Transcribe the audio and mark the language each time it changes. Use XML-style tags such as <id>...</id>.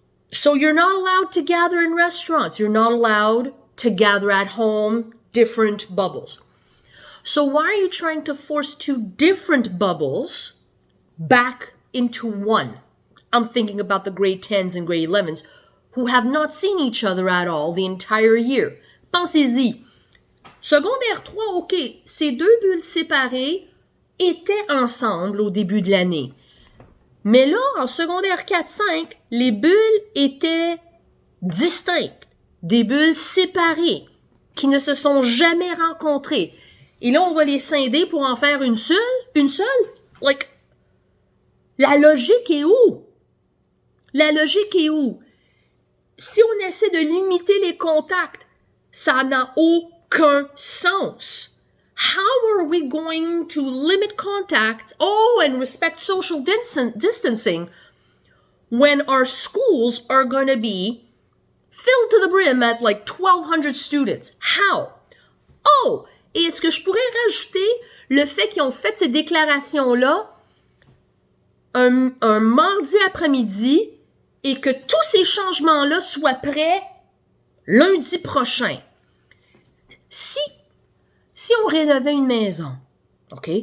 <en>So you're not allowed to gather in restaurants. You're not allowed to gather at home, different bubbles. So why are you trying to force two different bubbles back into one? I'm thinking about the grade 10s and grade 11s who have not seen each other at all the entire year.</en> <fr>Pensez-y. Secondaire 3, OK, ces deux bulles séparées étaient ensemble au début de l'année. Mais là, en secondaire 4-5, les bulles étaient distinctes, des bulles séparées, qui ne se sont jamais rencontrées. Et là, on va les scinder pour en faire une seule? Like, la logique est où? La logique est où? Si on essaie de limiter les contacts, ça n'a aucun sens.</fr> <en>How are we going to limit contact, and respect social distancing when our schools are going to be filled to the brim at like 1,200 students? How?</en> <fr>Et est-ce que je pourrais rajouter le fait qu'ils ont fait ces déclarations-là un mardi après-midi et que tous ces changements-là soient prêts lundi prochain? Si on rénovait une maison, OK?</fr>